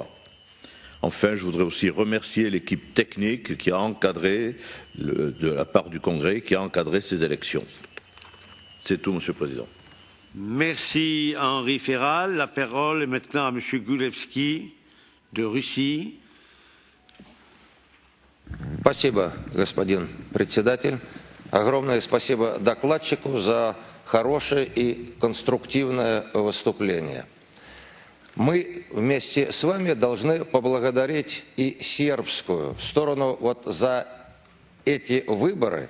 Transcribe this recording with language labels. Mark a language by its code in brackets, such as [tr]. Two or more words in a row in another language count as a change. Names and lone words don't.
[fr] Enfin, je voudrais aussi remercier l'équipe technique qui a encadré, de la part du Congrès, qui a encadré ces élections. C'est tout, Monsieur le Président. Merci Henri Ferral. La parole est maintenant à Monsieur Gulevski de Russie. [ru] Спасибо, господин председатель. Огромное спасибо докладчику за хорошее и конструктивное выступление. Мы вместе с вами должны поблагодарить и сербскую сторону вот за эти выборы.